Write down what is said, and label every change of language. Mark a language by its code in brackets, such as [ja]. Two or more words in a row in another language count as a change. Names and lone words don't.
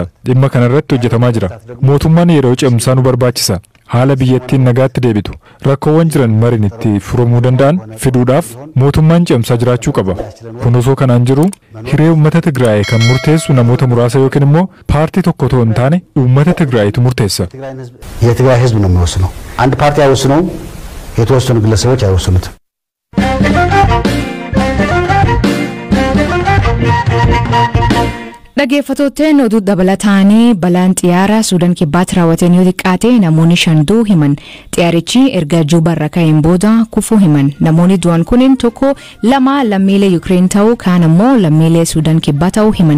[om] Dhimma kanarratti hojjetamaa jira. Mootummaan yeroo ce'umsaa nu barbaachisa. Haala biyyattiin nagaatti deebitu rakkoowwan jiran mariin itti furamuu danda'an fiduudhaaf mootummaan ce'umsaa jiraachuu qaba. Kun osoo kanaan jiru hiree uummata Tigraay kan murteessu namoota muraasa yookiin immoo paartii tokko otoo hin taane uummata Tigraayitu murteessa. [am] የትግራይ ህዝብ ነው የሚወስነው። አንድ ፓርቲ አይወስነውም፣ የተወሰኑ ግለሰቦች አይወስኑትም። [om] Dhaggeeffattoonni oduu dabalataanii balaan xiyyaara Suudaan kibbaatti raawwateen yoo xiqqaate namoonni 5 himan. Xiyyaarichi erga Juubarra ka'een booda kufuu himan. Namoonni du'an kunin tokko lama lammiilee Yuukireen ta'uu kaan immoo lammiilee Suudaan kibbaa ta'uu himan.